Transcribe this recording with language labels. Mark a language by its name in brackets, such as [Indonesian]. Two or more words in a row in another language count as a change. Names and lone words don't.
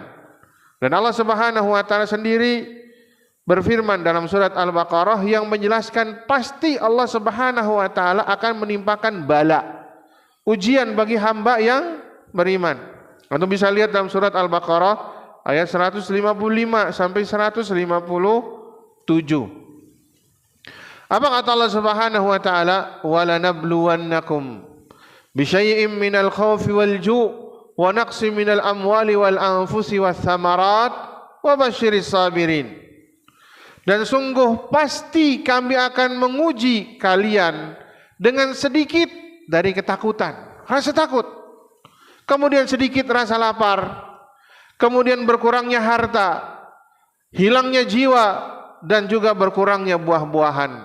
[Indonesian] Dan [Arabic] الله سبحانه وتعالى [Indonesian] sendiri berfirman dalam surat Al-Baqarah yang menjelaskan pasti [Arabic] الله سبحانه وتعالى [Indonesian] akan menimpakan bala, ujian bagi hamba yang beriman. Antum bisa lihat dalam surat Al-Baqarah ayat 155 sampai 157. Apa kata [Arabic] الله سبحانه وتعالى? ولنبلونكم بشيء من الخوف والجوع ونقص من الأموال والأنفس والثمرات وبشر الصابرين. [Indonesian] Dan sungguh pasti kami akan menguji kalian dengan sedikit dari ketakutan, rasa takut, kemudian sedikit rasa lapar, kemudian berkurangnya harta, hilangnya jiwa, dan juga berkurangnya buah-buahan.